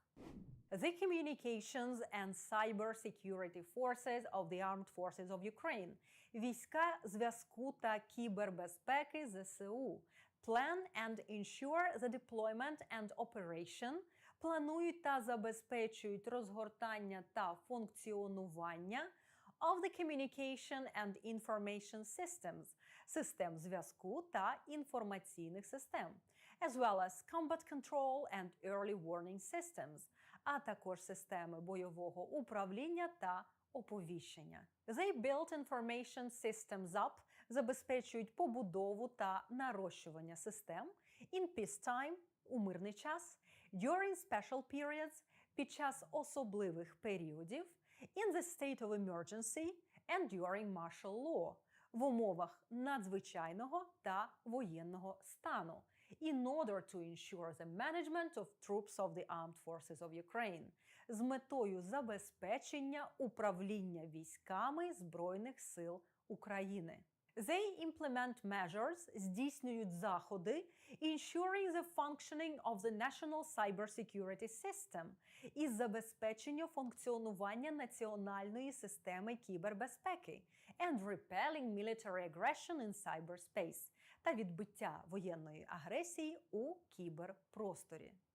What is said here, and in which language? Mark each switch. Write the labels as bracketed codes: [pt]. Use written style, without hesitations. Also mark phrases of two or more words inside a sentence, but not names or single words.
[en] The Communications and Cybersecurity Forces of the Armed Forces of Ukraine – [uk] війська зв'язку та кібербезпеки ЗСУ. [en] Plan and ensure the deployment and operation – [uk] планують та забезпечують розгортання та функціонування [en] of the communication and information systems – [uk] систем зв'язку та інформаційних систем, [en] as well as combat control and early warning systems, [uk] а також системи бойового управління та оповіщення. [en] They build information systems up – [uk] забезпечують побудову та нарощування систем [en] in peacetime – [uk] у мирний час, [en] during special periods – [uk] під час особливих періодів, [en] in the state of emergency and during martial law – [uk] в умовах надзвичайного та воєнного стану, [en] in order to ensure the management of troops of the armed forces of Ukraine – [uk] з метою забезпечення управління військами Збройних сил України. [en] They implement measures – [uk] здійснюють заходи, [en] ensuring the functioning of the national cybersecurity system – [uk] із забезпечення функціонування національної системи кібербезпеки [en] and repelling military aggression in cyberspace – [uk] та відбиття воєнної агресії у кіберпросторі.